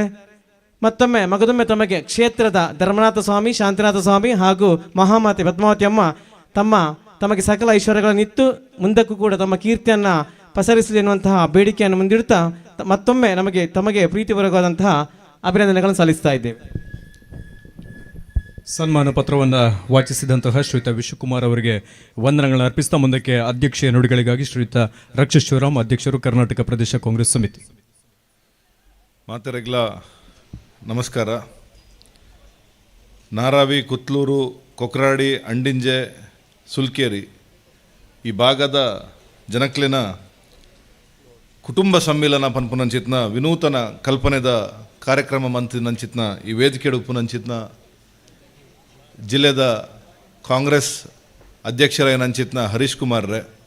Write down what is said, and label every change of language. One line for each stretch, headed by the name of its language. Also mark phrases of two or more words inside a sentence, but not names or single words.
Kannada: ಮಗದೊಮ್ಮೆ ತಮಗೆ ಕ್ಷೇತ್ರದ ಧರ್ಮನಾಥ ಸ್ವಾಮಿ, ಶಾಂತಿನಾಥ ಸ್ವಾಮಿ ಹಾಗೂ ಮಹಾಮಾತೆ ಪದ್ಮಾವತಿ ಅಮ್ಮ ತಮಗೆ ಸಕಲ ಐಶ್ವರ್ಯಗಳನ್ನಿತ್ತು ಮುಂದಕ್ಕೂ ಕೂಡ ತಮ್ಮ ಕೀರ್ತಿಯನ್ನು ಪಸರಿಸಲಿ ಎನ್ನುವಂತಹ ಬೇಡಿಕೆಯನ್ನು ಮುಂದಿಡುತ್ತಾ ಮತ್ತೊಮ್ಮೆ ತಮಗೆ ಪ್ರೀತಿಪೂರ್ವಕವಾದಂತಹ ಅಭಿನಂದನೆಗಳನ್ನು ಸಲ್ಲಿಸ್ತಾ ಇದ್ದೇವೆ. ಸನ್ಮಾನ ಪತ್ರವನ್ನು ವಾಚಿಸಿದಂತಹ ಶ್ರೀಯುತ ವಿಶ್ವಕುಮಾರ್ ಅವರಿಗೆ ವಂದನೆಗಳನ್ನು ಅರ್ಪಿಸ್ತಾ ಮುಂದಕ್ಕೆ ಅಧ್ಯಕ್ಷೀಯ ನುಡಿಗಳಿಗಾಗಿ ಶ್ರೀಯುತ ರಕ್ಷ ಶಿವರಾಮ್, ಅಧ್ಯಕ್ಷರು, ಕರ್ನಾಟಕ ಪ್ರದೇಶ ಕಾಂಗ್ರೆಸ್ ಸಮಿತಿ.
Tulu: ಮಾತೆರೆಗ್ಲ ನಮಸ್ಕಾರ. ನಾರಾವಿ, ಕುತ್ಲೂರು, ಕೊಕ್ರಾಡಿ, ಅಂಡಿಂಜೆ, ಸುಲ್ಕೇರಿ ಈ ಭಾಗದ ಜನಕ್ಲೆನ ಕುಟುಂಬ ಸಮ್ಮಿಲನ ಪನ್ಪುನಂಚಿತ್ನ ವಿನೂತನ ಕಲ್ಪನೆದ ಕಾರ್ಯಕ್ರಮ ಮಂತಿನಂಚಿತ್ನ ಈ ವೇದಿಕೆ ಉಪ್ಪುನಂಚಿತ್ನ ಜಿಲ್ಲೆದ ಕಾಂಗ್ರೆಸ್ ಅಧ್ಯಕ್ಷರೇನಂಚಿತ್ನ ಹರೀಶ್ ಕುಮಾರ್ರೆ